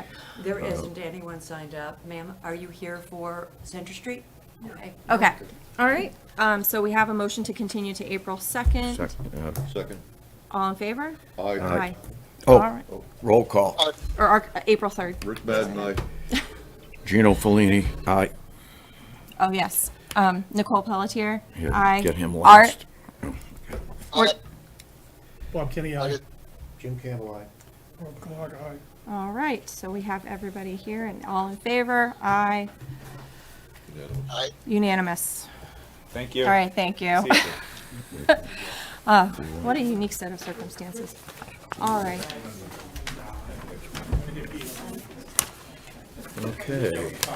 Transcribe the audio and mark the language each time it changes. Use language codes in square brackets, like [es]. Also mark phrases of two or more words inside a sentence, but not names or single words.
[en] There isn't anyone signed up. Ma'am, are you here for Center Street? Okay. Okay. All right. So we have a motion to continue to April 2nd. Second. All in favor? Aye. Aye. Oh, All right. roll call. Or April 3rd. Rick Madden, aye. Gino Fellini, aye. Oh, yes. Nicole Pelletier? Yeah, Aye. Get him Art? last. Bob Kenny, aye. Jim Campbell, aye. Rob Clark, aye. All right. So we have everybody here and all in favor? Aye. Aye. Unanimous. Thank you. All right, thank you. See you. What a unique set of circumstances. All right. Okay.